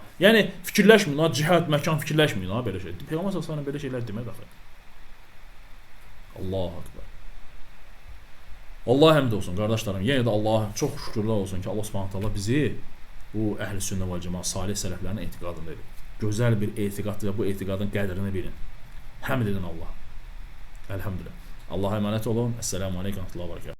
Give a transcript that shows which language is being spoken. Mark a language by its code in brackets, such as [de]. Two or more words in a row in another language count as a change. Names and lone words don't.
[az] Yəni fikirləşməyin ha, cihad, məkan fikirləşməyin ha belə şey. Peyğəmbər [ar] صلى الله عليه وسلم [az] belə şeylər demədi axı. [ar] الله أكبر. [az] Allah həmd olsun qardaşlarım. Yenə də Allaha çox şükürlər olsun ki, Allah [ar] سبحانه وتعالى [az] bizi bu əhlüsünnə və cemaat salih sələflərin etiqadında edir. Gözəl bir etiqad və bu etiqadın qədrini bilin. Həmd edin Allah. [tr] Elhamdülillah. Allah'a emanet olun. [ar] السلام عليكم ورحمة الله وبركاته.